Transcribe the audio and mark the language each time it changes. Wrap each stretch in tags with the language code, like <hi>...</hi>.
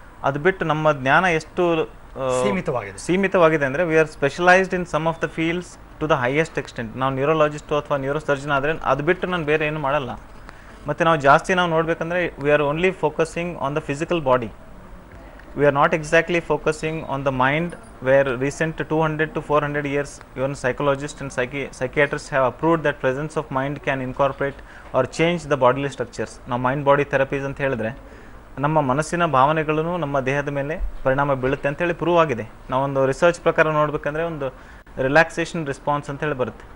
<kn>ಅದು ಬಿಟ್ಟು ನಮ್ಮ ಜ್ಞಾನ ಎಷ್ಟು ಸೀಮಿತವಾಗಿದೆ ಅಂದರೆ</kn> <en>We are specialised in some of the fields to the highest extent.</en> <kn>ನಾವು ನ್ಯೂರೋಲಾಜಿಸ್ಟು ಅಥವಾ ನ್ಯೂರೋಸರ್ಜನ್ ಆದರೆ ಅದು ಬಿಟ್ಟು ನಾನು ಬೇರೆ ಏನು ಮಾಡಲ್ಲ. ಮತ್ತು ನಾವು ಜಾಸ್ತಿ ನಾವು ನೋಡಬೇಕಂದ್ರೆ</kn> <en>We are only focusing on the physical body. We are not exactly focusing on the mind, where recent 200 to 400 years even psychologists and psychiatrists have approved that presence of mind can incorporate or change the bodily structures.</en> <kn>ನಾವು mind body therapies ಅಂತ ಹೇಳಿದ್ರೆ ನಮ್ಮ ಮನಸ್ಸಿನ ಭಾವನೆಗಳನ್ನು ನಮ್ಮ ದೇಹದ ಮೇಲೆ ಪರಿಣಾಮ ಬೀಳುತ್ತೆ ಅಂತೇಳಿ ಪ್ರೂವ್ ಆಗಿದೆ. ನಾವೊಂದು ರಿಸರ್ಚ್ ಪ್ರಕಾರ ನೋಡಬೇಕಂದ್ರೆ ಒಂದು ರಿಲ್ಯಾಕ್ಸೇಷನ್ ರೆಸ್ಪಾನ್ಸ್ ಅಂತೇಳಿ ಬರುತ್ತೆ.</kn>